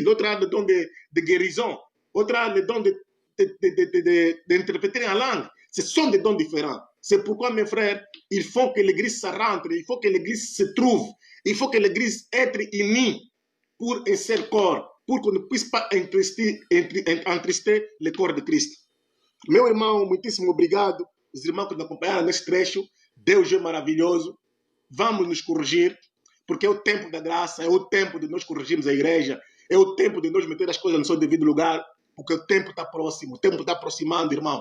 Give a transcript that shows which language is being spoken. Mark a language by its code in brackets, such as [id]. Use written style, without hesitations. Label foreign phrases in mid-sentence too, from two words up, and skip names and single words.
[fr] L'autre a le don de guérison. L'autre a le don d'interpréter en langue. Ce sont des dons différents. C'est pourquoi, mes frères, il faut que l'Église se rentre, il faut que l'Église se trouve, il faut que l'Église être unie pour un seul corps, pour qu'on ne puisse pas entrister le corps de Cristo. [pt] Meu irmão, muitíssimo obrigado. Os irmãos que nos acompanharam neste trecho, Deus é maravilhoso. Vamos nos corrigir, porque é o tempo da graça, é o tempo de nós corrigirmos a igreja, é o tempo de nós meter as coisas no seu devido lugar, porque o tempo está próximo, o tempo está aproximando, irmão.